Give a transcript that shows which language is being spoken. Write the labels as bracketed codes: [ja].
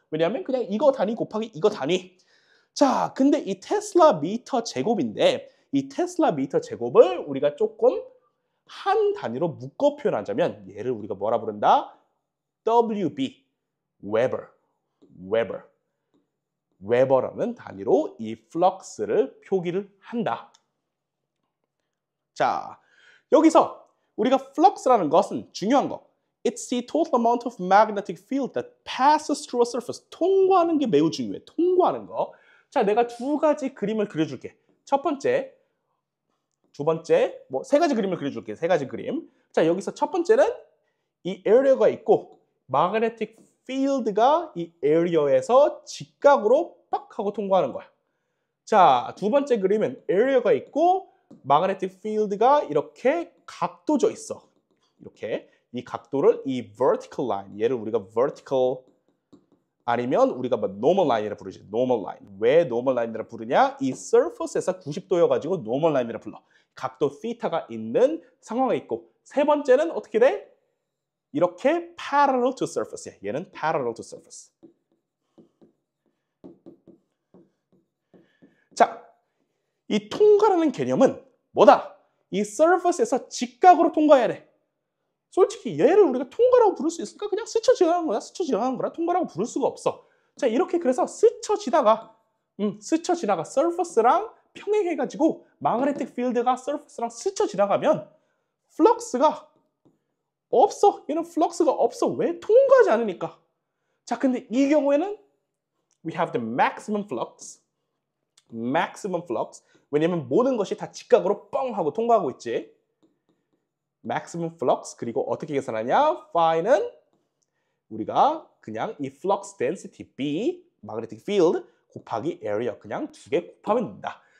[ko] 왜냐하면 그냥 이거 단위 곱하기 이거 단위. 자, 근데 이 테슬라 미터 제곱인데 이 테슬라 미터 제곱을 우리가 조금 한 단위로 묶어 표현하자면 얘를 우리가 뭐라 부른다? WB, Weber, Weber. 웨버라는 단위로 이 플럭스를 표기를 한다. 자, 여기서 우리가 플럭스라는 것은 중요한 거. [en] It's the total amount of magnetic field that passes through a surface. [ko] 통과하는 게 매우 중요해. 통과하는 거. 자, 내가 두 가지 그림을 그려줄게. 첫 번째, 두 번째, 뭐 세 가지 그림을 그려줄게. 세 가지 그림. 자, 여기서 첫 번째는 이 area가 있고 magnetic field가 이 area에서 직각으로 빡 하고 통과하는 거야. 자, 두 번째 그림은 area가 있고 magnetic field가 이렇게 각도져 있어. 이렇게 이 각도를 이 vertical line, 얘를 우리가 vertical 아니면 우리가 뭐 normal line이라 부르지. normal line. 왜 normal line이라 부르냐? 이 surface에서 90도여가지고 normal line이라 불러. 각도 theta가 있는 상황에 있고 세 번째는 어떻게 돼? 이렇게 parallel to surface. 얘는 parallel to surface. 자, 이 통과라는 개념은 뭐다? 이 surface에서 직각으로 통과해야 돼. 솔직히 얘를 우리가 통과라고 부를 수 있을까? 그냥 스쳐 지나가는 거야. 스쳐 지나가는 거라 통과라고 부를 수가 없어. 자, 이렇게 그래서 스쳐 지나가 surface랑 평행해가지고 magnetic field가 surface랑 스쳐 지나가면 flux가 없어. 얘는 플럭스가 없어. 왜? 통과하지 않으니까. 자, 근데 이 경우에는 [en] we have the maximum flux. maximum flux. [ko] 왜냐면 모든 것이 다 직각으로 뻥 하고 통과하고 있지. [en] maximum flux. [ko] 그리고 어떻게 계산하냐? phi는 우리가 그냥 이 flux density B, magnetic field 곱하기 area 그냥 두 개 곱하면 된다.